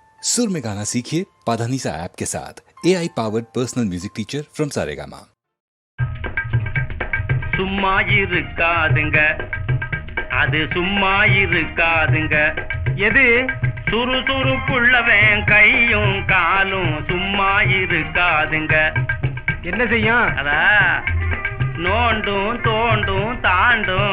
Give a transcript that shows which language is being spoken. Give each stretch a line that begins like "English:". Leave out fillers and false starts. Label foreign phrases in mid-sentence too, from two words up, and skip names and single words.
Hindi: सुर में गाना सीखिए पाधानीसा ऐप के साथ
English: AI powered personal music teacher from
Hindi: सारेगामा।
Tamil: சும்மா இருக்காதுங்க, அது சும்மா இருக்காதுங்க. எது சுறுசுறுப்புள்ளவன் கையும் காலும் சும்மா இருக்காதுங்க. என்ன செய்யும்? அதா நோண்டும் தோண்டும் தாண்டும்.